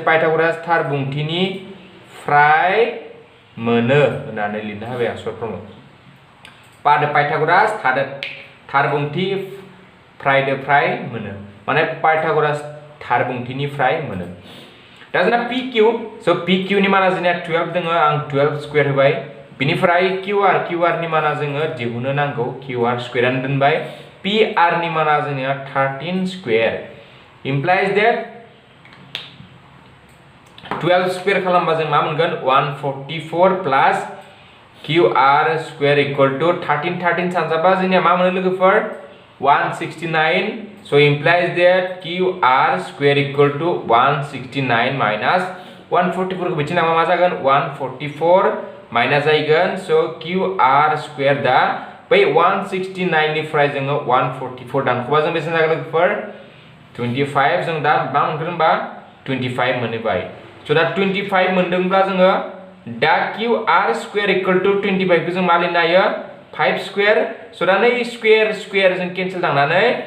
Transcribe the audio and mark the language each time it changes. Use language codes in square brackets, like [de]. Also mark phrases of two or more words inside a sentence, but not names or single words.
[brx] Pythagoras थार बुंथिनि फ्राय मोनो होननानै लिरनो हाबाय आं [en] short form [brx] Pythagoras थार बुंथि फ्राय मोनो माने Pythagoras थार बुंथिनि फ्राय मोनो दा जोंना PQ स' PQ नि माना जोंना 12 दङ आं 12 स्क्वायर होबाय बिनिफ्राय QR नि माना जोङो दिहुननो नांगौ QR स्क्वायरानो दोनबाय PR नि माना जोंनिया 13 स्क्वायर [en] implies that [brx] 12 स्क्वायर खालामबा जों मा मोनगोन 144 [en] plus QR square equal to 13 [brx] सानजाबा जोंनिया मा मोनो लोगोफोर 169 [en] so implies that QR square equal to 169 minus 144 [brx] को बिथिं मा जागोन 144 माइनस जागोन so QR स्क्वायर दा बै 169 निफ्राय जोङो 144 दानख'बा जों बेसेबां जागोन लोगोफोर 25 जों दा मा मोनगोन होनबा 25 मोनबाय स' दा 25 मोनदोंब्ला जोङो दा [en] QR square equal to 25 [brx] खौ जों मा लिरनो हायो 5 स्क्वायर स' दा नै स्क्वायर जों केन्सेल थांनानै